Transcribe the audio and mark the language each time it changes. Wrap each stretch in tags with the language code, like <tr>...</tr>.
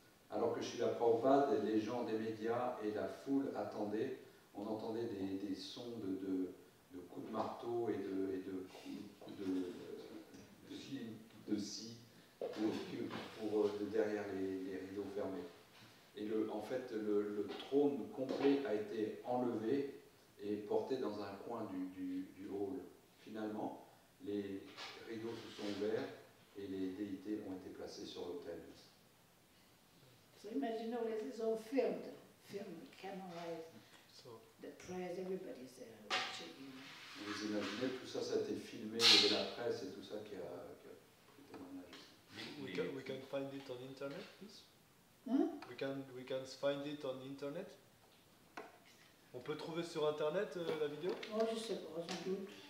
<fr>Alors que Srila Prabhupada, les gens des médias et la foule attendaient, on entendait des sons de coups de marteau et de coups de scie pour derrière les rideaux fermés. Et en fait, le trône complet a été enlevé et porté dans un coin du hall. Finalement, les rideaux se sont ouverts et les déités ont été placés sur l'autel.</fr> <en>So imagine all this is all filmed, cameras, the prayers, everybody's there watching.</en> <fr>Vous imaginez, tout ça, ça a été filmé, il y avait la presse et tout ça qui a pris témoignage.</fr> <en>We can find it on internet, please.</en> <fr>Hein?</fr> <en>We can find it on internet.</en> <fr>On peut trouver sur internet la vidéo? Oh, je sais pas, sans doute.</fr>